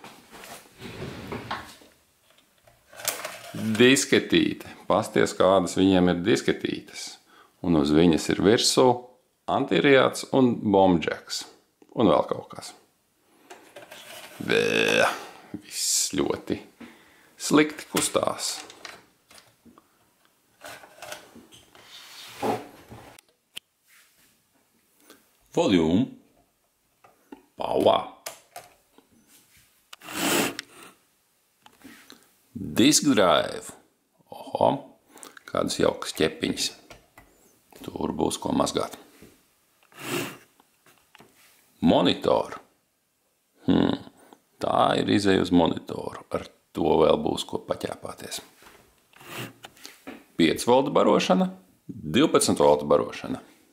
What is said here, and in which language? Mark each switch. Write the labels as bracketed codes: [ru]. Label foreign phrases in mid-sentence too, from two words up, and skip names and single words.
[lv] Disketīte. Pasties, kādas viņiem ir disketītes. Un uz viņas ir virsū antiradiāts un bombdžeks. Un vēl kaut kas. Viss ļoti slikti kustās. Volume. [en] Power. Disk drive. [lv] Oho, kādas jaukas ķepiņas. Tur būs ko mazgāt. Monitor. Tā ir izeja uz monitoru. Ar to vēl būs ko paķēpāties. 5 voltu barošana, 12 voltu barošana.